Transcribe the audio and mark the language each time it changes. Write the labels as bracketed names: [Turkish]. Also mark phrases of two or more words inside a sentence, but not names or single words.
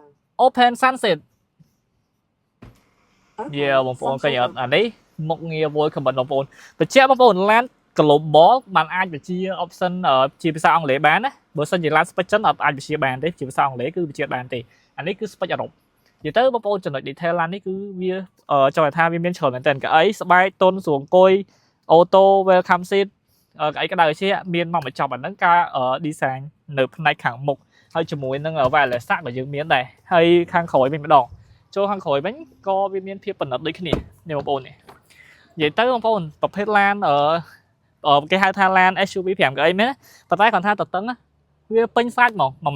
[Khmer] Open Sunset បងប្អូនឃើញអត់អានេះមុខងារ [English] voice comment [Khmer] បងប្អូនបញ្ជាក់បងប្អូនឡាន Global បានអាចបញ្ជា option ជាភាសាអង់គ្លេសបានណាបើសិនជាឡាន spec ចិនអត់អាចបញ្ជាបានទេជាភាសាអង់គ្លេសគឺបញ្ជាបានទេអានេះគឺ spec អឺរ៉ុបនិយាយទៅបងប្អូនចំណុច detail ឡាននេះគឺវាចង់ថាវាមានច្រើនមែនតើកៅអីស្បែកតុនស្រួលអង្គុយអូតូ [English] welcome seat [Khmer] កៅអីក្តៅជាមានមកបញ្ចប់អាហ្នឹងការ design នៅផ្នែកខាងមុខហើយជាមួយនឹង wireless ក៏យើងមានដែរហើយខាងក្រោយវិញម្ដងចូលខាងក្រោយវិញក៏វាមានភាពប្រណិតដូចគ្នានេះបងប្អូននេះនិយាយទៅបងប្អូនប្រភេទឡានគេហៅថាឡាន SUV 5កៅអីមែនប៉ុន្តែគាត់ថាតតឹងវាពេញសាច់ហ្មង 1.9 ម៉ែ